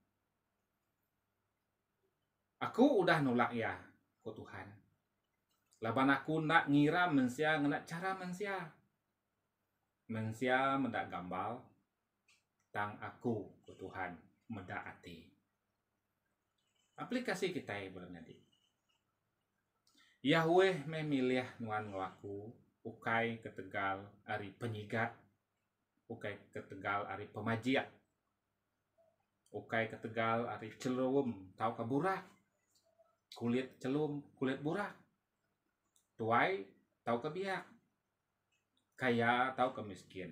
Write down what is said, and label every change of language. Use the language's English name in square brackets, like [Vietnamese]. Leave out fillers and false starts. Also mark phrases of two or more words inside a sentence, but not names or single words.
[Iban] Aku udah nolak ya ku Tuhan. Laban aku nak ngira mensia nak cara mensia. Mensia mendak gambal tang aku ku Tuhan mendak ati. [Malay] Aplikasi kita belum jadi. [Iban] Yahweh memilih nuan ngelaku ukai ketegal ari penyigat, ukai ketegal ari pemajiak, ukai ketegal ari celum tau kaburak, kulit celum kulit burak, tuai tau kebiak, kaya tau kemiskin.